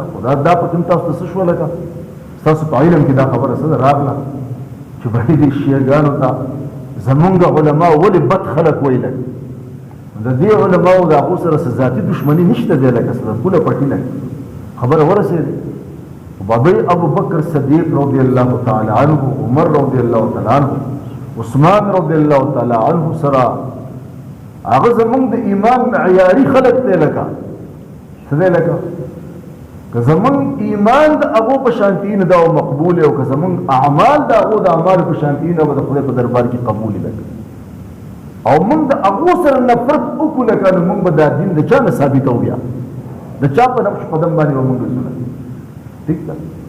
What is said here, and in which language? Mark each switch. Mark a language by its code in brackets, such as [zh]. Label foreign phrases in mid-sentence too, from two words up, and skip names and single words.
[ps] خو دا په کوم تاسو ته څه شوه لکه ستاسو په علم کې دا خبره څه ده راغله چې بهې دې شیعګانو ته زمونږ علما ولې بد خلک وایي لکه د دې علماو د هغو سره څه ذاتي دښمني نشته دی لکه څه پوله پټي لکه خبره ورسېده. بابی ابو بکر صدیق [ar] رضی اللہ تعالی عنہ، [ps] عمر [ar] رضی اللہ تعالی عنہ، [ps] عثمان [ar] رضی اللہ تعالی عنہ [ps] سرا هغه زمونږ د ایمان معیاري خلک دی لکه څه دی لکه که زمونږ ایمان د هغو په شانتي نه دا مقبول او که زمونږ اعمال د هغو د اعمالو په شانتي نه به د خدای په دربار کې قبول لکه او موږ د هغو سره نفرت وکړو لکه نو موږ به دا دین د چا نه ثابتو بیا د چا په نقش قدم باندې به موږ ځو ٹھیک ده.